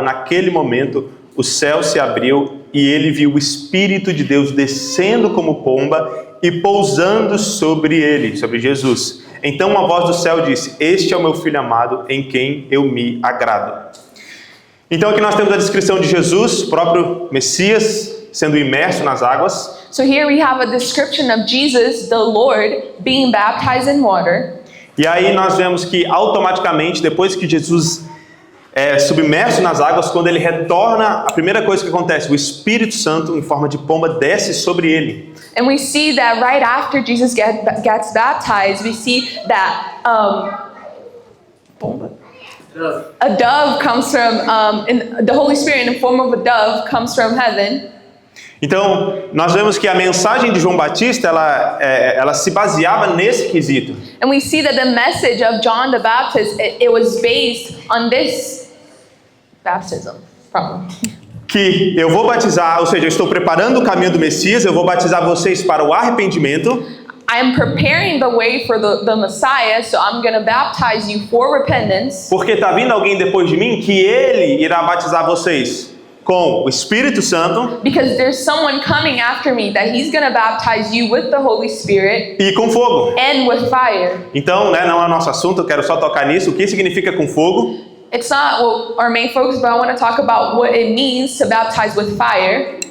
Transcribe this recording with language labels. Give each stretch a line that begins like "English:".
Portuguese: Naquele momento, o céu se abriu e ele viu o Espírito de Deus descendo como pomba e pousando sobre ele, sobre Jesus. Então uma voz do céu disse: este é o meu Filho amado, em quem eu me agrado. Então aqui nós temos a descrição de Jesus, próprio Messias, sendo imerso nas águas.
English: So here we have a description of Jesus, the Lord, being baptized in water.
Portuguese: E aí nós vemos que automaticamente, depois que Jesus é submerso nas águas, quando ele retorna, a primeira coisa que acontece, o Espírito Santo, em forma de pomba, desce sobre ele.
English: And we see that right after Jesus gets baptized, we see that a dove comes from, the Holy Spirit in the form of a dove comes from heaven.
Portuguese: Então, nós vemos que a mensagem de João Batista, ela se baseava nesse quesito.
English: And we see that the message of John the Baptist, it was based on this baptism, probably.
Portuguese: Que eu vou batizar, ou seja, eu estou preparando o caminho do Messias, eu vou batizar vocês para o arrependimento.
English: I am preparing the way for the Messiah, so I'm going to baptize you for repentance.
Portuguese: Porque está vindo alguém depois de mim que ele irá batizar vocês com o Espírito Santo.
English: Because there's someone coming after me that he's going to baptize you with the Holy Spirit.
Portuguese: E com fogo.
English: And with fire.
Portuguese: Então, não é o nosso assunto, eu quero só tocar nisso. O que significa com fogo?
English: It's not our main focus, but I want to talk about what it means to baptize with fire.